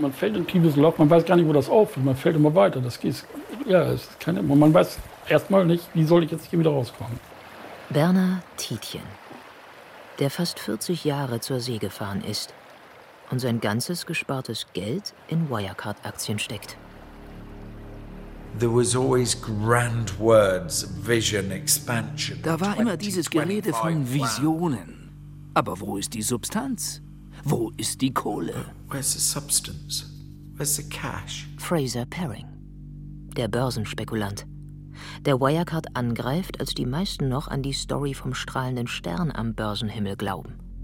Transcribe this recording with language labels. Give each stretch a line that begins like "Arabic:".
German: Man fällt in ein tiefes Loch, man weiß gar nicht, wo das aufhört, man fällt immer weiter. Das geht, ja, es ist keine, man weiß erstmal nicht, wie soll ich jetzt hier wieder rauskommen. Werner Tietjen, der fast 40 Jahre zur See gefahren ist und sein ganzes gespartes Geld in Wirecard-Aktien steckt.
English: There was always grand words, vision, expansion.
German: Da war immer dieses Gerede von Visionen. Aber wo ist die Substanz? Wo ist die Kohle?
English: Where's the substance? Where's the cash?
German: Fraser Perring, der Börsenspekulant. Der Wirecard angreift, als die meisten noch an die Story vom strahlenden Stern am Börsenhimmel glauben.